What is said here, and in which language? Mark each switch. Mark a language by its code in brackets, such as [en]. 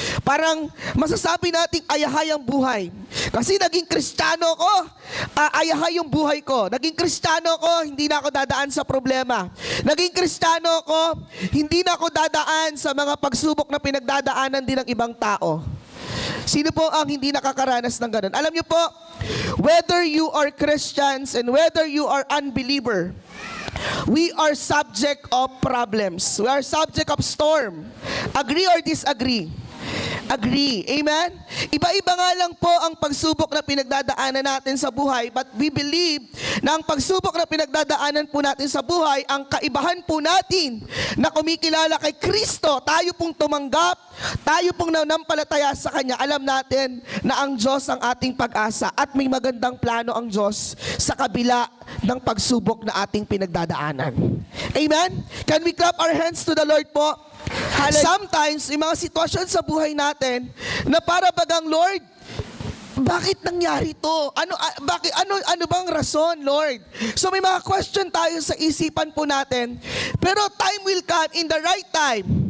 [tl] Parang masasabi nating ayahay ang buhay. Kasi naging Kristiyano ko, ayahay yung buhay ko. Naging Kristiyano ko, hindi na ako dadaan sa problema. Naging Kristiyano ko, hindi na ako dadaan sa mga pagsubok na pinagdadaanan din ng ibang tao. Sino po ang hindi nakakaranas ng ganun? Alam niyo po, [en] whether you are Christians and whether you are unbeliever, we are subject of problems. We are subject of storm. Agree or disagree? Agree. Amen? [tl] Iba-iba nga lang po ang pagsubok na pinagdadaanan natin sa buhay, [en] but we believe [tl] na ang pagsubok na pinagdadaanan po natin sa buhay, ang kaibahan po natin na kumikilala kay Kristo, tayo pong tumanggap, tayo pong nanampalataya sa Kanya, alam natin na ang Diyos ang ating pag-asa at may magandang plano ang Diyos sa kabila ng pagsubok na ating pinagdadaanan. Amen? [en] Can we clap our hands to the Lord po? Sometimes, [tl] yung mga sitwasyon sa buhay natin na para bagang, Lord, bakit nangyari to? Ano bang rason, Lord? So may mga question tayo sa isipan po natin. [en] Pero time will come in the right time.